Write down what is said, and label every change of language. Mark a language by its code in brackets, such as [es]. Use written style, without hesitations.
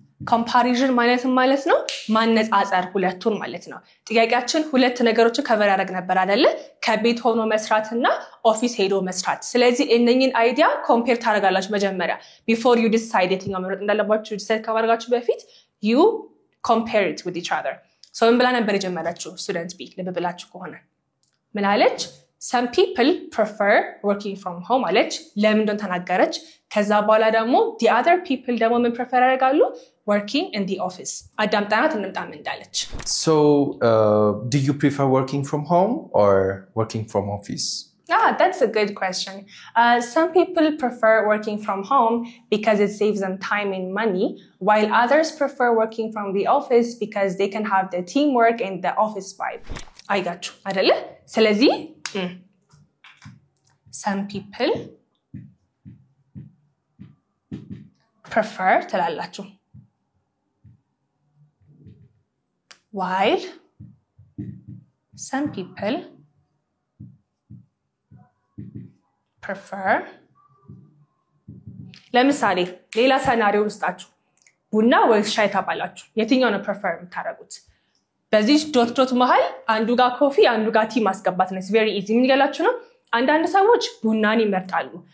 [am] ኮምፓሪዥን ማለት ነው ማነጻጸር ሁለቱን ማለት ነው። ጥያቄያችን ሁለት ነገሮችን ከቨር ያደርግ ነበር አይደለ ከቤት ሆኖ መስራትና ኦፊስ ሄዶ መስራት ስለዚህ እነኚህን አይዲያ ኮምፔር ታደርጋላችሁ መጀመሪያ [en] before you decide [am] የትኛው መምረጥ እንዳለባችሁ ዲሳይድ ካደረጋችሁ በፊት [en] you compare it with each other. [am] ምን ብላ ነበር የጀመረችው ስቱደንት ቢ ልብ ብላችሁ ከሆነ ምን አለች [en] some people prefer working from home [am] አለች ለምን እንደሆነ ተናገረች ከዛ በኋላ ደግሞ [en] the other people [am] ደግሞ ምን [en] prefer [am] ያደርጋሉ [en] working in the office [am] አዳምጣናት እንምጣም እንዳለች [en] So do you prefer working from home or working from office? That's a good question. Some people prefer working from home because it saves them time and money, while others prefer working from the office because they can have the teamwork and the office vibe. I got you. አይደለ? [am] ስለዚህ [en] some people prefer [am] ትላላችሁ. [en] While some people prefer [am] ለምሳሌ ሌላ ሰናሪዮ ውስጣችሁ ቡና ወይስ ሻይ ታባላችሁ የትኛው ነው prefer የምታረጉት በዚህ ዶት መሃል አንዱ ጋር ኮፊ አንዱ ጋር ቲ ማስገባት ነው [en] very easy [am] ምን ይላችሁ ነው አንዳንድ ሰዎች ቡናን ይመርጣሉ